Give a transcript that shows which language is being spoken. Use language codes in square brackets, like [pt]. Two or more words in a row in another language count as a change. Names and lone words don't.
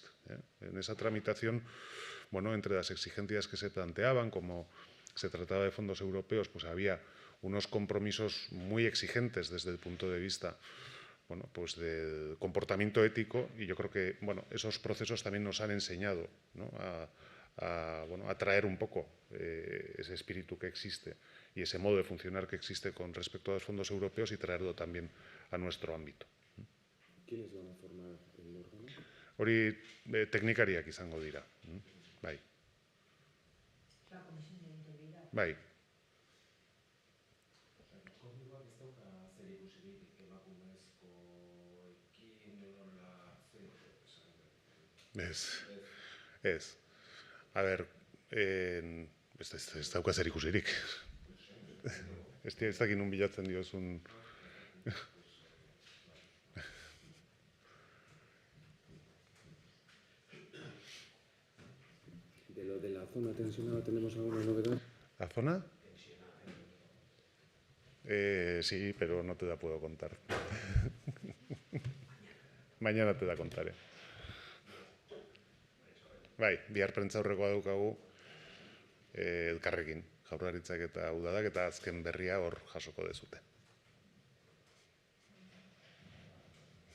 [es] En esa tramitación, entre las exigencias que se planteaban, como se trataba de fondos europeos, pues había unos compromisos muy exigentes desde el punto de vista pues del comportamiento ético, y yo creo que esos procesos también nos han enseñado a traer un poco ese espíritu que existe y ese modo de funcionar que existe con respecto a los fondos europeos, y traerlo también a nuestro ámbito. ¿Quiénes van a formar el órgano? [eu] Hori teknikariak izango dira. Bai. [es] La Comisión de Integridad. [eu] Bai. Ez. A ber, ez dauka zer ikusirik. Ez dakit nun bilatzen diozun. [es] De lo de la zona tensionada, ¿tenemos alguna novedad? ¿La zona? Sí, pero no te la puedo contar. Mañana te la contaré. [eu] Bai, bihar prentsaurrekoa daukagu elkarrekin, Jaurlaritzak eta Udadak, eta azken berria hor jasoko dezute.